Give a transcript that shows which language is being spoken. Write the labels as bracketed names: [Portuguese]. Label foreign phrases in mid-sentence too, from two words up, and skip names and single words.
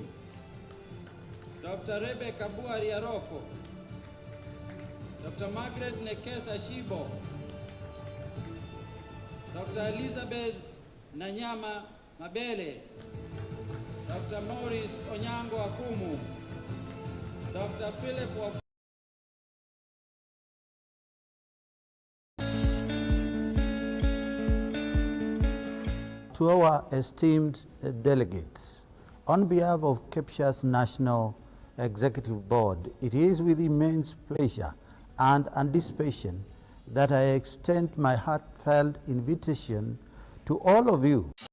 [English] Dr. Rebecca Buari Aroko. Dr. Margaret Nekesa Shibo. Dr. Elizabeth Nanyama Mabele. Dr. Maurice Onyango Akumu. Dr. Philip Wafula. To our esteemed delegates, on behalf of Kepsha's National Executive Board, it is with immense pleasure and anticipation that I extend my heartfelt invitation to all of you